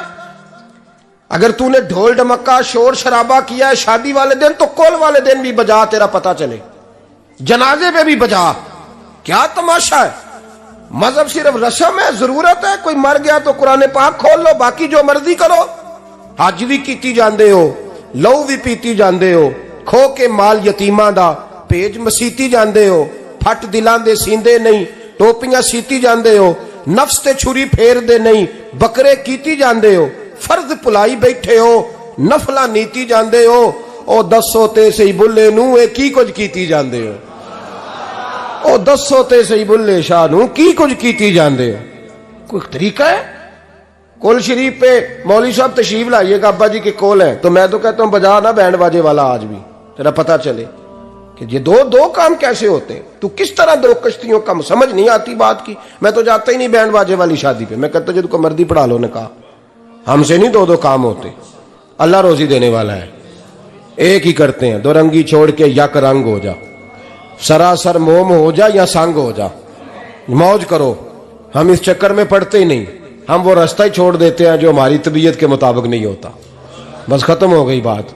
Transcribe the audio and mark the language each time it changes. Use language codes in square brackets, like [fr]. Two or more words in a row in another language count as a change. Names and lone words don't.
[ur] اگر تو نے ڈھول ڈمکا شور شرابہ کیا ہے شادی والے دن تو کول والے دن بھی بجا، تیرا پتہ چلے، جنازے پہ بھی بجا، کیا تماشا ہے؟ مذہب صرف رسم ہے، ضرورت ہے، کوئی مر گیا تو قرآن پاک کھول لو، باقی جو مرضی کرو، [pa] حج بھی کیتی جاندے ہو، لہو بھی پیتی جاندے ہو، کھو کے مال یتیماں دا پیج مسیتی جاندے ہو، پھٹ دلاں دے سیندے نہیں، ٹوپیاں سیتی جاندے ہو، نفس تے چھری پھیر دے نہیں، بکرے کیتی جاندے ہو، فرض پلائی بیٹھے ہو، نفلہ نیتی جاندے ہو، او دسو تے سی بلے نو اے کی کچھ کیتی جاندے ہو، او دسو تے سی بلے شاہ نو کی کچھ کیتی جاندے ہو۔ [ur] کوئی طریقہ ہے؟ کول شریف پہ مولوی صاحب تشریف لائیے گا، ابا جی کے کول ہیں تو میں تو کہتا ہوں بجا نا بینڈ باجے والا آج بھی، تیرا پتہ چلے کہ یہ دو کام کیسے ہوتے ہیں، تو کس طرح 2 کشتیوں کا سمجھ نہیں آتی بات کی۔ میں تو جاتا ہی نہیں بینڈ باجے والی شادی پہ، میں کہتا جب کو مردی پڑھا لو نے کہا، ہم سے نہیں 2 کام ہوتے، اللہ روزی دینے والا ہے، ایک ہی کرتے ہیں، 2 رنگی چھوڑ کے یک رنگ ہو جا، سراسر موم ہو جا یا سنگ ہو جا، موج کرو، ہم اس چکر میں پڑتے ہی نہیں، ہم وہ راستہ ہی چھوڑ دیتے ہیں جو ہماری طبیعت کے مطابق نہیں ہوتا، بس ختم ہو گئی بات۔